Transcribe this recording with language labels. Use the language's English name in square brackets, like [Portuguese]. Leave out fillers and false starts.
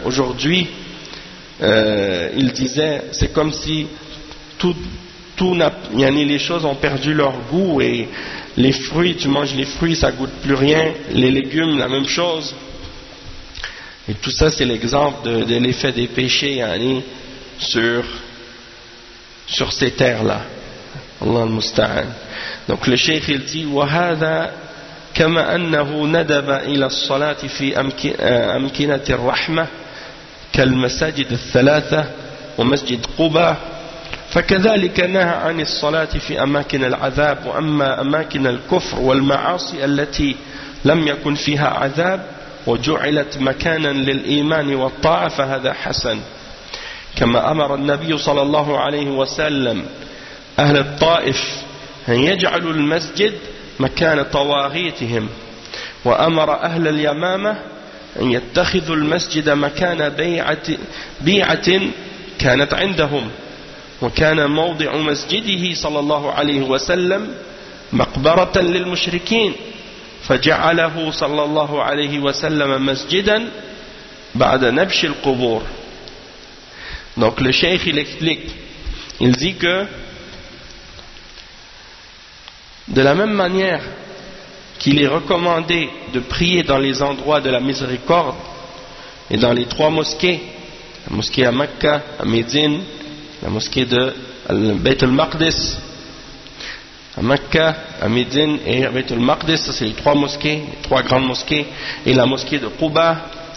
[French] Aujourd'hui, il disait, c'est comme si tout n'a, yani, les choses ont perdu leur goût, et Les fruits, tu manges les fruits, ça goûte plus rien. Les légumes, la même chose. Et tout ça, c'est l'exemple de l'effet des péchés, yani, sur ces terres-là. [Arabic] Allah al-musta'an. [French] Donc le cheikh, il dit, [Arabic] « وَهَذَا كَمَا أَنَّهُ نَدَبَ إِلَى الصَّلَاتِ فِي أَمْكِنَةِ الرَّحْمَةِ كَالْمَسَاجِدِ الثَّلَاثَةِ وَمَسْجِدِ قُبَى فكذلك نهى عن الصلاة في أماكن العذاب وأما أماكن الكفر والمعاصي التي لم يكن فيها عذاب وجعلت مكانا للإيمان والطاعة فهذا حسن كما أمر النبي صلى الله عليه وسلم أهل الطائف أن يجعلوا المسجد مكان طواغيتهم وأمر أهل اليمامة أن يتخذوا المسجد مكان بيعة كانت عندهم وكان موضع مسجده صلى الله عليه وسلم مقبرة للمشركين فجعله صلى الله عليه وسلم مسجدا بعد نبش القبور. [French] Donc le cheikh il explique, il dit que de la même manière qu'il est recommandé de prier dans les endroits de la miséricorde et dans les trois mosquées, la mosquée à Mecca, à Médine, la mosquée de Bayt al-Maqdis, à Mecca, à Médine et à Bayt al-Maqdis, ça c'est les trois mosquées, les trois grandes mosquées, et la mosquée de Quba.